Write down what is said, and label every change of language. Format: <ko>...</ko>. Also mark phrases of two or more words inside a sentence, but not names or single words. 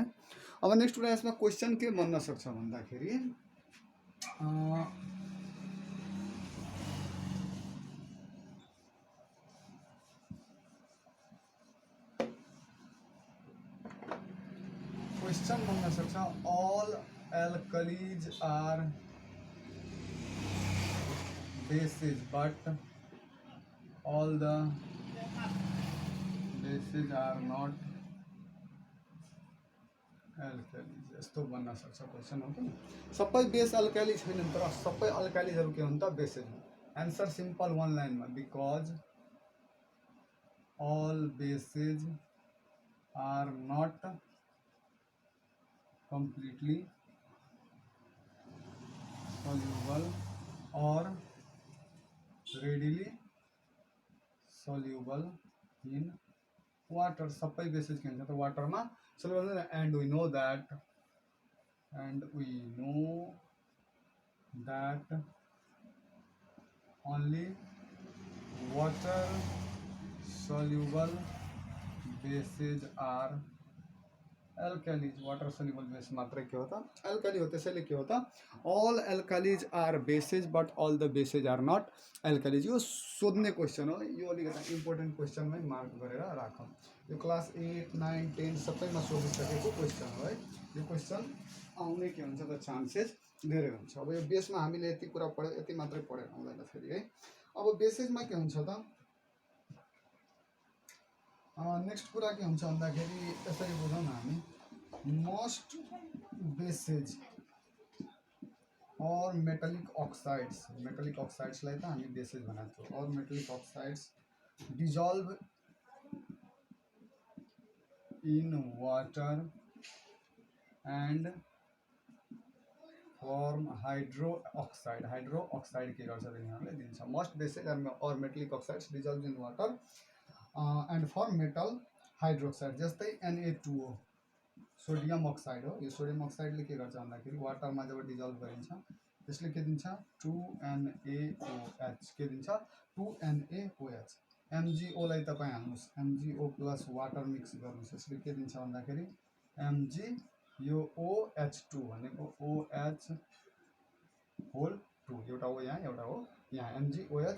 <ne>अब नेक्स्ट कुरा यसमा क्वेसन के बन्न सक्छ भन्दाखेरि, क्वेश्चन बन्न सक्छ,</ne> <en>all alkalis are bases but all the bases are not</en> <ne>अल्कालिज यस्तो बन्न सक्छ क्वेसन हो कि सबै बेस अल्काली छैनन् तर सबै अल्कालिजहरू के हुन् त बेसेज आन्सर</ne> <en>simple one</en> <ne>लाइनमा</ne> <en>because all bases are not completely soluble or readily soluble in water.</en> <ne>सबै बेसेज के हुन्छ त वाटरमा</ne> <en>soluble and we know that only water soluble bases are alkalis. water soluble</en> <ne>बेस मात्रै के होता अल्काली हो त्यसैले के होता</ne> <en>all alkalis are bases but all the bases are not alkalis.</en> <ne>यो सोध्ने क्वेसन हो यो अलिकति इम्पोर्टेन्ट क्वेसनमै मार्क गरेर राखौँ यो क्लास 8, 9, 10 सबैमा सोधिसकेको क्वेसन हो है यो क्वेसन आउने के हुन्छ त चान्सेस धेरै हुन्छ अब यो बेसमा हामीले यति कुरा पढ्यो यति मात्रै पढेर हुँदैन फेरि है अब बेसेजमा के हुन्छ त नेक्स्ट कुरा के हुन्छ भन्दाखेरि यसरी बुझौँ न हामी</ne> <en>most bases</en> <ne>और मेटलिक अक्साइड्सलाई त हामी बेसेज भनेको छौँ और</ne> <en>metallic oxides dissolve in water and form hydro oxide</en> <ne>के गर्छ यिनीहरूले दिन्छ</ne> <en>most bases and metallic oxides dissolve in water and form metal hydroxide</en> <ne>जस्तै Na2O</ne> <en>sodium oxide</en> <ne>हो यो</ne> <en>sodium oxideले</en> <ne>के गर्छ भन्दाखेरि वाटरमा जब डिजल्भ गरिन्छ त्यसले के दिन्छ 2NaOH के दिन्छ 2NaOH MgO लाई तपाईं हाल्नुस् MgO</ne> <en>plus water</en> <ne>मिक्स गर्नुस् यसले के दिन्छ भन्दाखेरि Mg यो OH2 भनेको OH होल 2 एउटा हो यहाँ MgOH</ne>